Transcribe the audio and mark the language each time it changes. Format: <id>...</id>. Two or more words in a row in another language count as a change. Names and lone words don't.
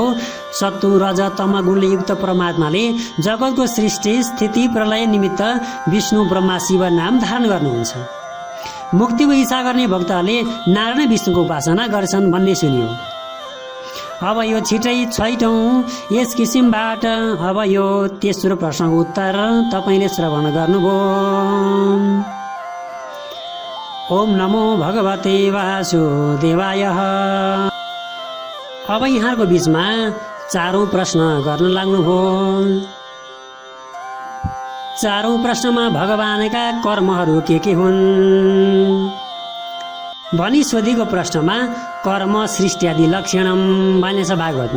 <ne>सत्व रज तम गुणले युक्त परमात्माले जगतको सृष्टि स्थिति प्रलय निमित्त विष्णु ब्रह्मा शिव नाम धारण गर्नुहुन्छ। मुक्तिको इच्छा गर्ने भक्तहरूले नारायण विष्णुको उपासना गर्छन् भन्ने सुनियो। अब यो छिटै 6औं यस किसिमबाट अब यो तेस्रो प्रश्नको उत्तर तपाईले श्रवण गर्नुभयो।</ne> <sa>ओम नमो भगवते वासुदेवाय।</sa> <ne>अब यहाँको बीचमा 4औं प्रश्न गर्न लाग्नुभयो। 4औं प्रश्नमा भगवानका कर्महरू के हुन् भनी सोधेको प्रश्नमा</ne> <sa>कर्म सृष्टि आदि लक्षणम</sa> <ne>भनिन्छ भागवतमा।</ne>